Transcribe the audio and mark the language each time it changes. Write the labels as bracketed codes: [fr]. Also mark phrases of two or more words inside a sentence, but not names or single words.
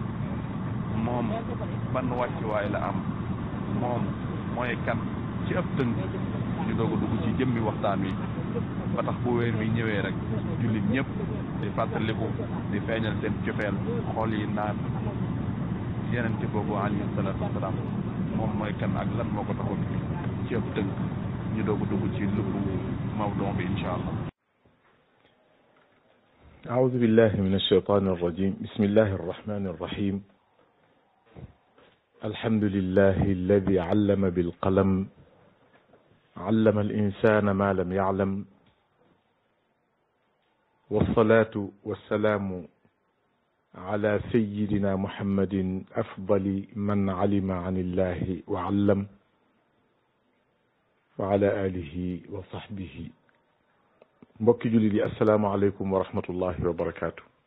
[wo] moom ban wàccuwaay la am moom mooy kan ci ëpp tënk ñu doog a dugg ci jëmmi waxtaan wi ba tax bu weer wi ñëwee rek jullit ñëpp di fàttaliku di feeñal seen cofeel xool yi naan yenente boobu [ar] عليه الصلاة والسلام [wo] moom mooy kan ak lan moo ko taxoon ci ëpp tënk ñu doog a dugg ci lubbu mawduu bi [ar] إن شاء الله. أعوذ بالله من الشيطان الرجيم بسم الله الرحمن الرحيم الحمد لله الذي علم بالقلم علم الإنسان ما لم يعلم والصلاة والسلام على سيدنا محمد أفضل من علم عن الله وعلم وعلى آله وصحبه. [wo] mbokki jullit yi [ar] السلام عليكم ورحمة الله وبركاته.